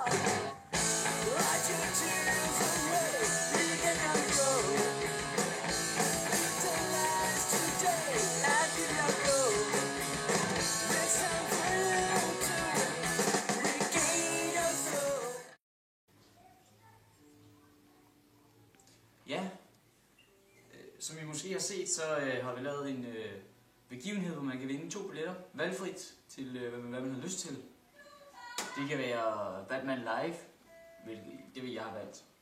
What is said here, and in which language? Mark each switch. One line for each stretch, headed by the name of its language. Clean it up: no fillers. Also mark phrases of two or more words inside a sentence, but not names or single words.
English: Hide your tears away. We can go. The last today, and we can go. There's something to regain your soul.
Danish: Ja, som I måske har set, så har vi lavet en begivenhed, hvor man kan vinde 2 billetter, valgfrit til hvad man har lyst til. Det kan være Batman Live, det vil jeg have valgt.